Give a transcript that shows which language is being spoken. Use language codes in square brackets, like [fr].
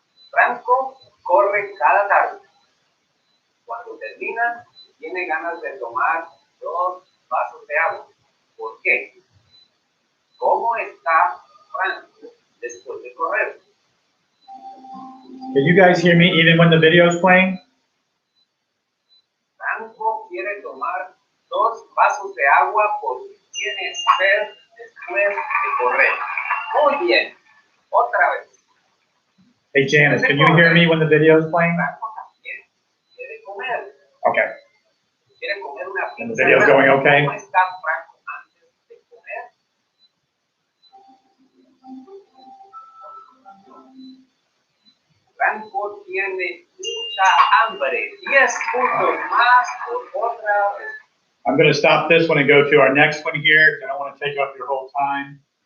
[es] Franco corre cada tarde. Cuando termina, tiene ganas de tomar 2 vasos de agua. ¿Por qué? ¿Cómo está Franco después de correr? [en] Can you guys hear me even when the video is playing? [es] Franco quiere tomar 2 vasos de agua porque tiene sed después de correr. Muy bien. Otra vez. [en] Hey Janice, can you hear me when the video is playing? [es] Franco también quiere comer. [en] Okay. [es] Quiere comer una [en] And [es] pizza. [en] the video's going okay? [es] ¿Cómo está Franco antes de comer? Franco tiene mucha hambre. 10 puntos más por otra vez. [en] I'm going to stop this one and go to our next one here. I don't want to take up your whole time.